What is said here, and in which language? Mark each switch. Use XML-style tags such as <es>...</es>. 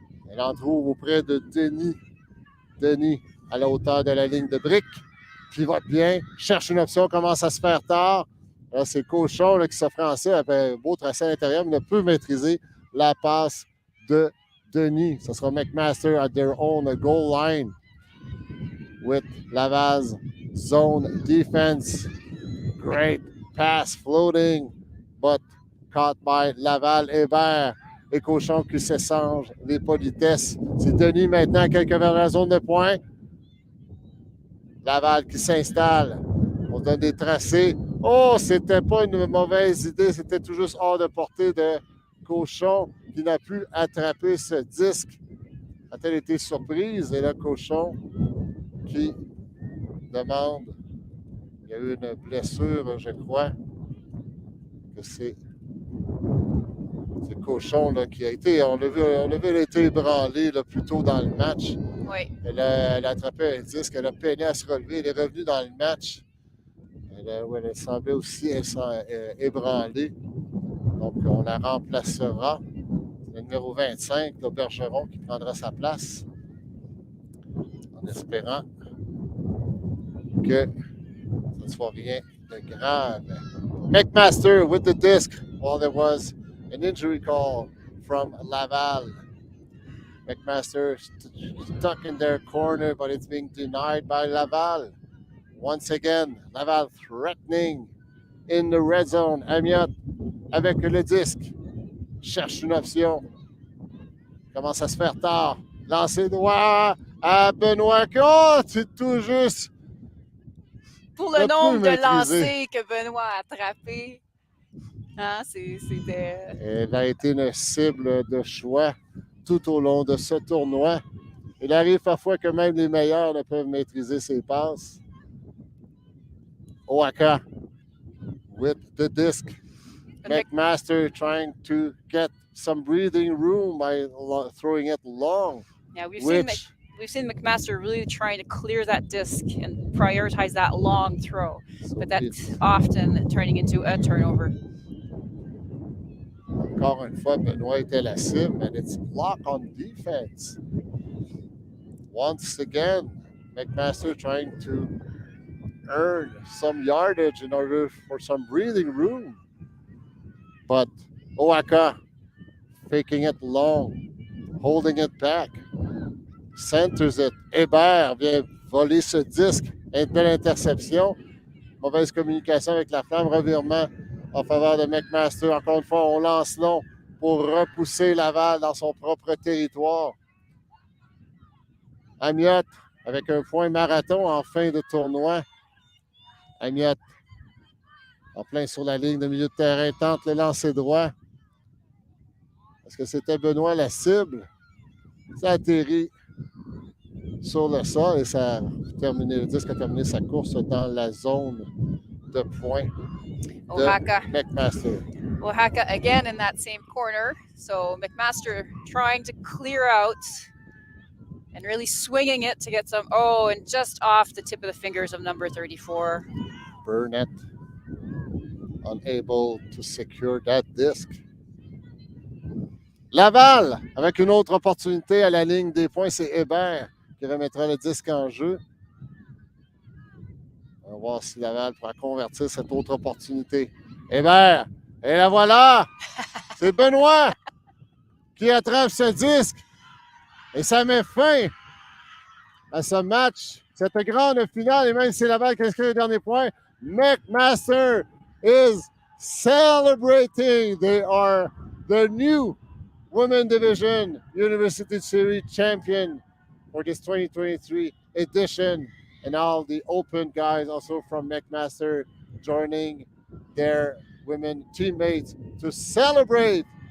<fr>Elle en trouve auprès de Denis. Denis à la hauteur de la ligne de brique. Pivote bien, cherche une option, commence à se faire tard. Là, c'est Cochon là, qui s'offre en ça, un beau tracé à l'intérieur, mais ne peut maîtriser la passe de Denis. Ce sera</fr> <en>McMaster at their own goal line with Laval's zone defense. Great pass floating but caught by Laval.</en> <fr>Hébert et Cochon qui s'échangent les politesses. C'est Denis maintenant, quelques vers la zone de pointe. Laval qui s'installe. On donne des tracés. Oh, c'était pas une mauvaise idée. C'était tout juste hors de portée de Cochon qui n'a pu attraper ce disque. A-t-elle été surprise? Et là, Cochon qui demande. Il y a eu une blessure, je crois. Que c'est Cochon là, qui a été. On l'a vu, elle a été ébranlée là, plus tôt dans le match. Oui. Elle a attrapé un disque, elle a peiné à se relever. Elle est revenue dans le match. Elle semblait aussi ébranlée. Donc, on la remplacera. Le numéro 25, le Bergeron, qui prendra sa place. En espérant que ça ne soit rien de grave.</fr> <en>McMaster with the disc. Well, there was an injury call from Laval. McMaster stuck in their corner, but it's being denied by Laval. Once again, Laval threatening in the red zone.</en> <fr>Amiot avec le disque cherche une option. Commence à se faire tard. Lancer droit à Benoît. Oh, c'est tout juste. Pour le nombre de lancers que Benoît a attrapés. Hein, c'était... Elle a été une cible de choix tout au long de ce tournoi. Il arrive parfois que même les meilleurs ne peuvent maîtriser ses passes.</fr> <en>Oaka with the disc. McMaster trying to get some breathing room by throwing it long. Yeah, we've seen McMaster really trying to clear that disc and prioritize that long throw, but that's often turning into a turnover.</en> <fr>Encore une fois, Benoît était la cible,</fr> <en>and it's block on defense. Once again, McMaster trying to earn some yardage in order for some breathing room. But Oaka faking it long, holding it back, centers it.</en> <fr>Hébert vient voler ce disque. Une belle interception. Mauvaise communication avec la flamme. Revirement en faveur de McMaster. Encore une fois, on lance long pour repousser Laval dans son propre territoire. Amiot avec un point marathon en fin de tournoi. Amiot en plein sur la ligne de milieu de terrain, tente le lancer droit. Est-ce que c'était Benoît la cible? Ça atterrit sur le sol et ça a terminé, le disque a terminé sa course dans la zone de points de McMaster.</fr> <en>Oaxaca again in that same corner. So McMaster trying to clear out and really swinging it to get some, and just off the tip of the fingers of number 34. Burnett unable to secure that disc.</en> <fr>Laval, avec une autre opportunité à la ligne des points, c'est Hébert qui remettra le disque en jeu. On va voir si Laval pourra convertir cette autre opportunité. Hébert, et la voilà! C'est Benoît qui attrape ce disque. Et ça met fin à ce match, cette grande finale. Et même si Laval qui inscrit le dernier point,</fr> <en>McMaster is celebrating. They are the new Women's Division University Series champion for this 2023 edition. And all the open guys also from McMaster joining their women teammates to celebrate.</en>